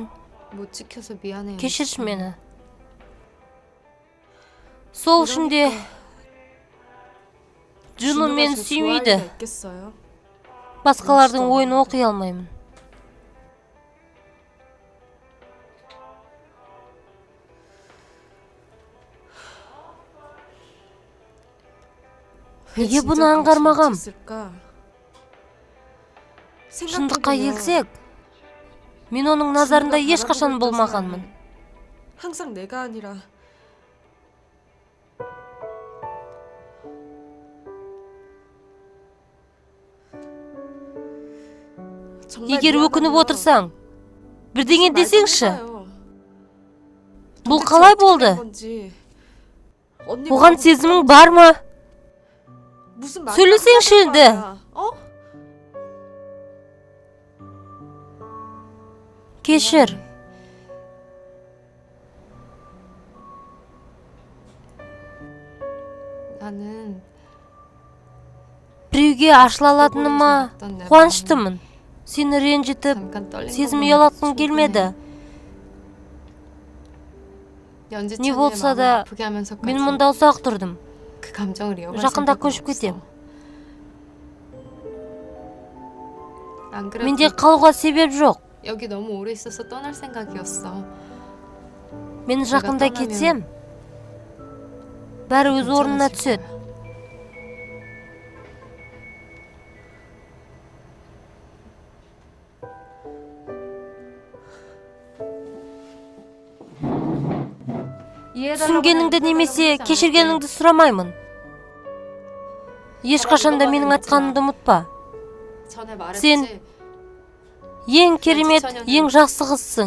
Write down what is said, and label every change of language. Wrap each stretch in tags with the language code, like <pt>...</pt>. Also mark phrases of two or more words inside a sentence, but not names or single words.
<ko>못 지켜서 미안해요.</ko> <kk>кешірші мені. Сол үшін де Джуну мені сүймейді. Басқалардың ойын оқи алмаймын. Неге бұны аңғармағам? Шындыққа келсек, мен оның назарында ешқашан болмағанмын.</kk> <ko>항상 내가 아니라</ko> <kk>Егер өкініп отырсаң, бірдеңе десеңші. Бұл қалай болды? Оған сезімің бар ма? сөйлесеңші енді. Кешір.</kk> <ko>나는</ko> <kk>Біреуге ашыла алатыныма қуаныштымын. Сені ренжітіп,</kk> <ko>잠깐 떨린</ko> <kk>сезім</kk> <ko>것만으로</ko> <kk>ұялатқым</kk> <ko>충분해.</ko> <kk>келмеді. Не болса да,</kk> <ko>아프게 하면서까지</ko> <kk>мен мұнда ұзақ тұрдым.</kk> <ko>그 감정을 이어갈</ko> <kk>жақында</kk> <ko>생각은</ko> <kk>көшіп</kk> <ko>없어.</ko> <kk>кетем.</kk> <ko>안 그래도</ko> <kk>Менде қалуға себеп жоқ.</kk> <ko>여기 너무 오래 있어서 떠날 생각이었어.</ko> <kk>Мен жақында кетсем, бәрі өз орнына түседі. түсінгеніңді немесе кешіргеніңді сұрамаймын. Ешқашанда менің айтқанымды ұмытпа.</kk> <ko>전에 말했지.</ko> <kk>Сен ең керемет, ең жақсы қызсың.</kk>